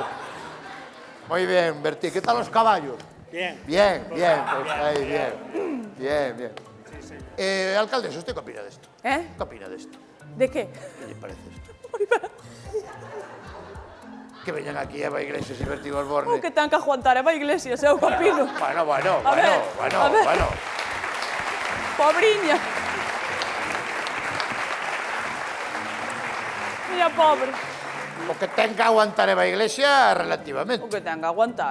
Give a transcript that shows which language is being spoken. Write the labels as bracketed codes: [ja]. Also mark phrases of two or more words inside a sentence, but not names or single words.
[es] Muy bien, Bertín. ¿Qué tal los caballos? Bien. Bien, pues ahí, bien. Alcalde, ¿usted qué opina de esto? ¿Eh? ¿Qué opina de esto? De qué? ¿Qué le parece esto? [gl] Que veñan aquí Eva Iglesias y Bertín Osborne. O que ten que aguantar Eva Iglesias, eu opino. [es] Bueno. [gl] A ver. Pobriña. Mira, pobre. O que ten que aguantar Eva Iglesias relativamente. O que ten que aguantar.